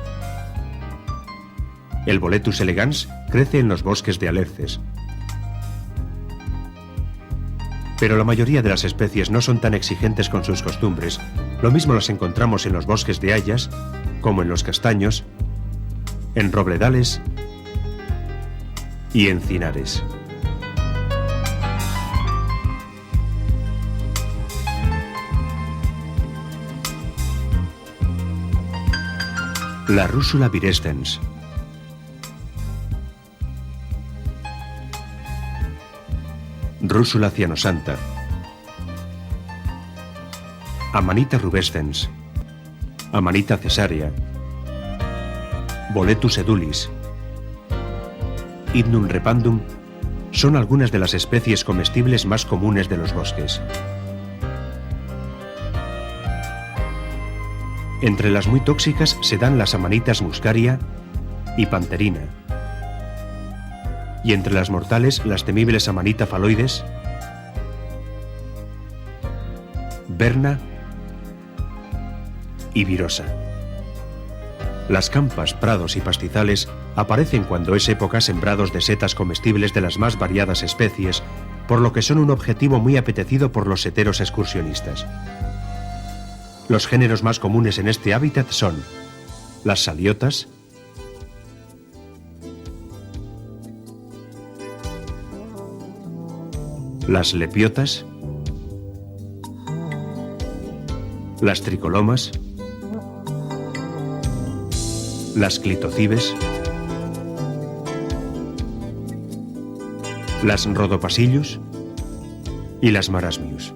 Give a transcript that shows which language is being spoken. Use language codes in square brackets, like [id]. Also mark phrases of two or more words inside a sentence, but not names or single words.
[es] El Boletus elegans crece en los bosques de alerces. Pero la mayoría de las especies no son tan exigentes con sus costumbres. Lo mismo las encontramos en los bosques de hayas, como en los castaños, en robledales y encinares. La Rúsula virescens. Rúsula cianosanta. Amanita rubescens. Amanita cesárea. Boletus edulis. Hydnum repandum son algunas de las especies comestibles más comunes de los bosques. Entre las muy tóxicas se dan las amanitas muscaria y panterina. Y entre las mortales, las temibles amanita faloides, verna y virosa. Las campas, prados y pastizales aparecen cuando es época sembrados de setas comestibles de las más variadas especies, por lo que son un objetivo muy apetecido por los seteros excursionistas. Los géneros más comunes en este hábitat son las saliotas, las lepiotas, las tricolomas, las clitocibes, las rodopasillus y las marasmius.